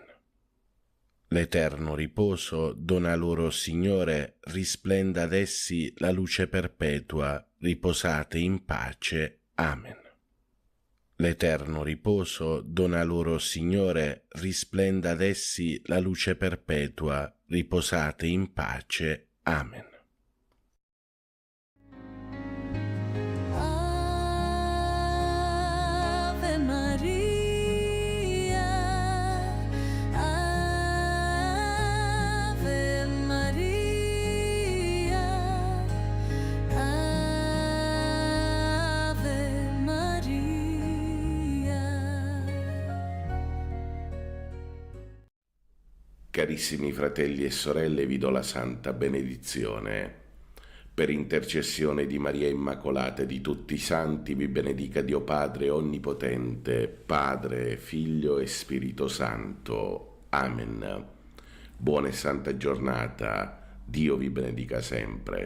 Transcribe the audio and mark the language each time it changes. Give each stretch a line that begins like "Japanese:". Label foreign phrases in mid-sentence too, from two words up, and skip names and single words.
Italian: L'eterno riposo dona loro, Signore, risplenda ad essi la luce perpetua, riposate in pace. Amen. L'eterno riposo dona loro, Signore, risplenda ad essi la luce perpetua, riposate in pace. Amen. Ave Maria, Ave Maria, Ave Maria. Carissimi fratelli e sorelle, vi do la santa benedizione. Per intercessione di Maria Immacolata e di tutti i santi, vi benedica Dio Padre Onnipotente, Padre, Figlio e Spirito Santo. Amen. Buona e santa giornata, Dio vi benedica sempre.